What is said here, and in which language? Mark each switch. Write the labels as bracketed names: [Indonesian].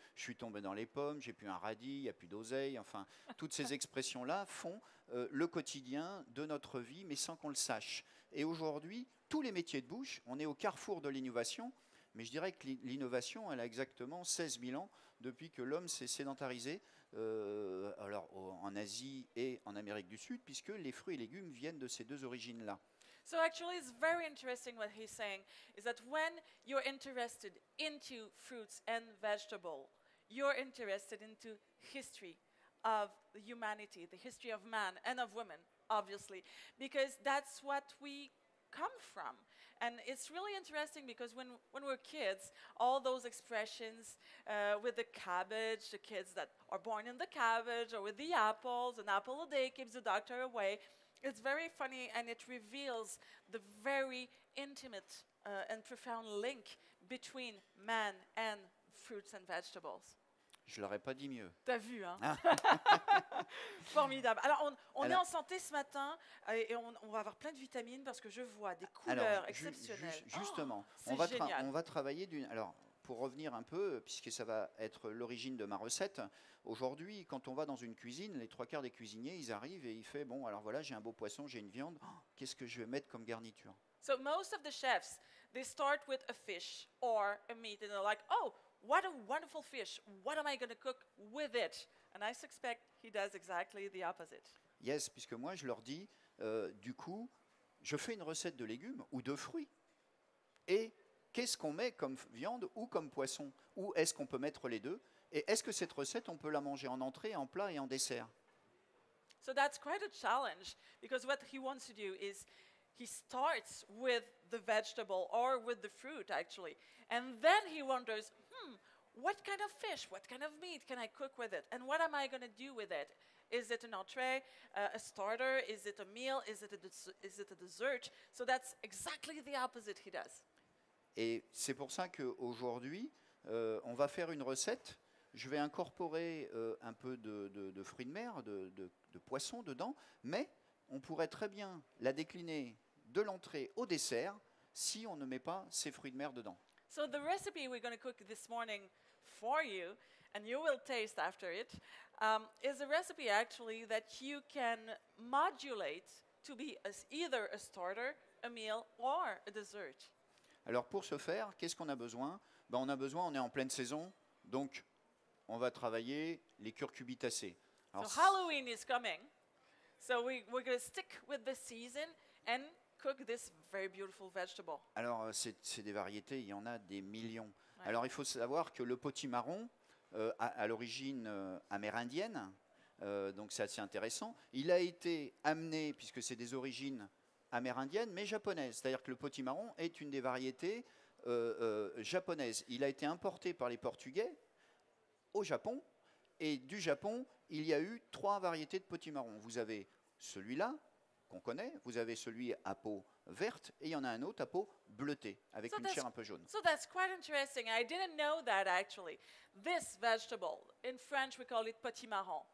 [French] Je suis tombé dans les pommes, j'ai plus un radis, il n'y a plus d'oseille. Enfin, toutes ces expressions-là font le quotidien de notre vie, mais sans qu'on le sache. Et aujourd'hui, tous les métiers de bouche, on est au carrefour de l'innovation. Mais je dirais que l'innovation, elle a exactement 16 000 ans depuis que l'homme s'est sédentarisé en Asie et en Amérique du Sud, puisque les fruits et légumes viennent de ces deux origines-là. [English] So actually, it's very interesting what he's saying, is that when you're interested into fruits and vegetables, you're interested into history of humanity, the history of man and of women, obviously, because that's what we come from. And it's really interesting because when we're kids, all those expressions with the cabbage, the kids that are born in the cabbage, or with the apples, an apple a day keeps the doctor away, it's very funny, and it reveals the very intimate and profound link between man and fruits and vegetables. [French] Je ne l'aurais pas dit mieux. T'as vu, hein? Formidable. Alors, on est en santé ce matin et on va avoir plein de vitamines parce que je vois des couleurs exceptionnelles. Justement, c'est génial. on va travailler Alors, pour revenir un peu, puisque ça va être l'origine de ma recette, aujourd'hui, quand on va dans une cuisine, les trois quarts des cuisiniers, ils arrivent et ils font, bon, alors voilà, j'ai un beau poisson, j'ai une viande, qu'est-ce que je vais mettre comme garniture? [English] So most of the chefs, they start with a fish or a meat and they're like, oh, what a wonderful fish. What am I going to cook with it? And I suspect he does exactly the opposite. [French] Yes, puisque moi, je leur dis, du coup, je fais une recette de légumes ou de fruits. Et qu'est-ce qu'on met comme viande ou comme poisson? Ou est-ce qu'on peut mettre les deux? Et est-ce que cette recette, on peut la manger en entrée, en plat et en dessert? [English] So that's quite a challenge because what he wants to do is he starts with the vegetable or with the fruit, actually. And then he wonders, what kind of fish, what kind of meat can I cook with it? And what am I going to do with it? Is it an entree, a starter? Is it a meal? Is it a dessert? So that's exactly the opposite he does. [French] Et c'est pour ça qu'aujourd'hui, on va faire une recette. Je vais incorporer un peu de fruits de mer, de poisson dedans, mais on pourrait très bien la décliner de l'entrée au dessert si on ne met pas ces fruits de mer dedans. [English] So the recipe we're going to cook this morning for you, and you will taste after it, is a recipe actually that you can modulate to be either a starter, a meal or a dessert. [French] Alors pour ce faire, qu'est-ce qu'on a besoin? Ben, on est en pleine saison, donc on va travailler les curcubitacées. Alors, [English] So Halloween is coming. So we're going to stick with the season and cook this very beautiful vegetable. [French] alors, c'est des variétés, il y en a des millions. Ouais. Alors il faut savoir que le potimarron, à l'origine amérindienne, donc c'est assez intéressant, il a été amené, puisque c'est des origines amérindiennes, mais japonaises. C'est-à-dire que le potimarron est une des variétés japonaises. Il a été importé par les Portugais au Japon, et du Japon, il y a eu 3 variétés de potimarron. Vous avez celui-là, qu'on connaît, vous avez celui à peau verte, et il y en a un autre à peau bleutée, avec [English] So [French] une [English] that's- [French] chair un peu jaune. [English] So that's quite interesting. I didn't know that actually. This vegetable, in French we call it potimarron.